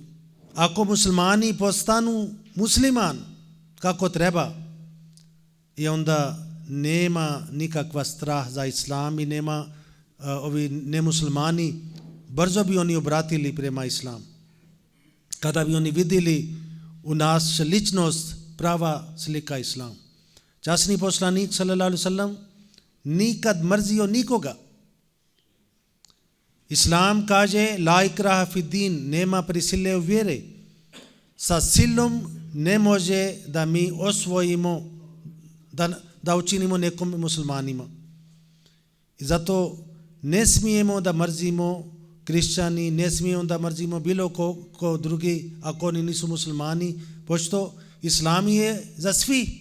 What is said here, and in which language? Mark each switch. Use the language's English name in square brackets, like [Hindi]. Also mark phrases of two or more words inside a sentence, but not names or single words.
[Bosnian] Ako muslimani postanu musliman kako treba, i onda nema nikakva strah za Islam i nema ovi nemuslimani, brzo bi oni obratili prema Islamu. kada bi oni vidjeli u nas ličnost, prava slika Islam. Časni poslanik [Arabic] صلى الله عليه وسلم [Bosnian] nikad mrzio nikoga. Islam kaže [Arabic] لا إكراه في الدين, [Bosnian] nema prisile u vjere. Sa silom ne može da mi osvojimo, da učinimo nekom muslimanima. I zato ne smijemo da mrzimo kršćani, ne smijemo da mrzimo bilo ko drugi ako oni nisu muslimani, pošto Islam je za svi.